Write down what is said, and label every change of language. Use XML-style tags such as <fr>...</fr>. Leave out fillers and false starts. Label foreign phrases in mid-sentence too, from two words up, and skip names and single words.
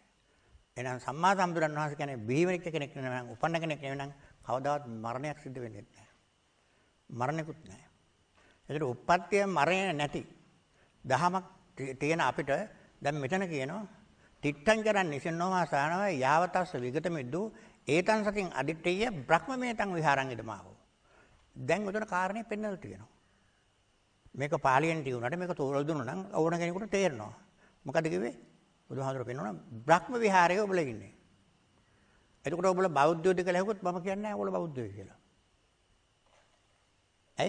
<si>එහෙනම් සම්මා සම්බුදුන් වහන්සේ කියන්නේ බිහි වෙච්ච කෙනෙක් නෙමෙයි නම් උපන්න කෙනෙක් නෙමෙයි නම් කවදාවත් මරණයක් සිද්ධ වෙන්නේ නැහැ. මරණයකුත් නැහැ. ඒකට උප්පත්තිය මරණය නැති දහමක් තියෙන අපිට දැන් මෙතන කියනවා</si> <pi>තිත්තං කරන් නිසින්නෝමා සානව යාවතස්ස විගත මිද්දු ඒතං සතින් අදිට්ඨිය බ්‍රහ්මමේතං විහාරං ඉදමාවෝ.</pi> <si>දැන් උතන කාරණේ පෙන්නලා තියෙනවා. මේක පාලියෙන් කියුණාට මේක තෝරලා දුන්නා නම් ඕන කෙනෙකුට තේරෙනවා. මොකද කිව්වේ? බුදුහාමුදුරුවෝ පෙන්වනවා බ්‍රහ්ම විහාරයේ ඔබලා ඉන්නේ. එතකොට ඔබලා බෞද්ධයෝද කියලා හෙව්වොත් මම කියන්නේ නැහැ ඔබලා බෞද්ධයෝ කියලා. ඇයි?</si>